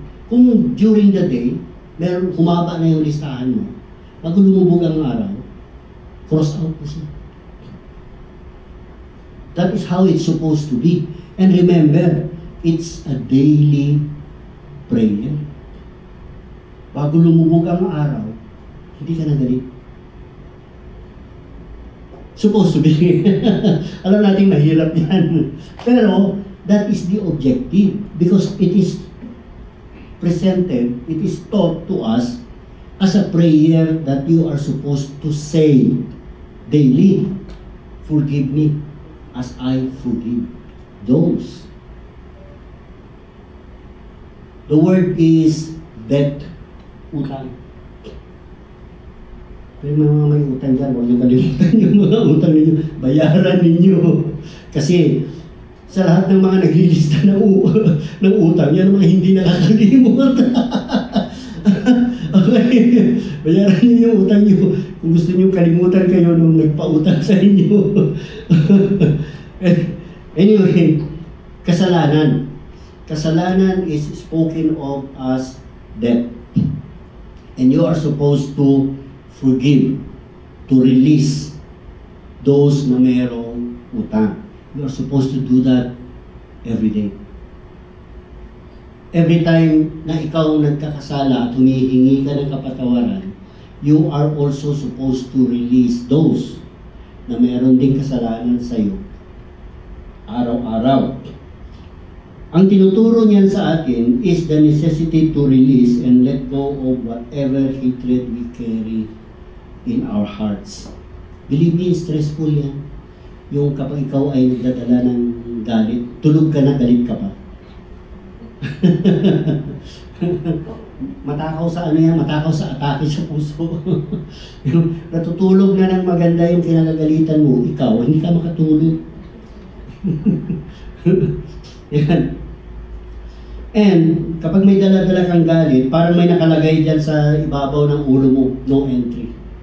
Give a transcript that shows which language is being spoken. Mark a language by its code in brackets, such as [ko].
[tl] Kung during the day, humaba na yung listahan mo, pag lumubog ang araw, [en] cross out [tl] mo siya. [en] That is how it's supposed to be. And remember, it's a daily prayer. [tl] Bago lumubog ang araw, hindi ka na galit. [en] Supposed to be. [tl] Alam natin mahirap yan. [en] Pero, that is the objective. Because it is presented, it is taught to us as a prayer that you are supposed to say daily. Forgive me as I forgive those. The word is debt, utang. [tl] Pero mga may utang dyan, huwag niyo kalimutan yung mga utang ninyo. Bayaran ninyo. Kasi sa lahat ng mga naglilista ng utang, yan ang mga hindi nakakalimot. Okay. Bayaran niyo yung utang niyo. Kung gusto niyo kalimutan kayo nung nagpautang sa inyo. Anyway, kasalanan. [en] Kasalanan is spoken of as debt. And you are supposed to forgive, to release those [tl] na mayroong utang. [en] You are supposed to do that every day. Every time [tl] na ikaw nagkakasala at humihingi ka ng kapatawaran, [en] you are also supposed to release those [tl] na mayroon ding kasalanan sa iyo araw-araw. Ang tinuturo niyan sa atin [en] is the necessity to release and let go of whatever hatred we carry in our hearts. Believe me, stressful yan. [tl] Yung kapag ikaw ay nagdadala ng galit, tulog ka na, galit ka pa. Matakaw sa ano yan, matakaw sa atake sa puso. Natutulog na ng maganda yung kinagagalitan mo, ikaw, hindi ka makatulog. Yan. And kapag may dala-dala kang galit, parang may nakalagay dyan sa ibabaw ng ulo mo, [en] no entry.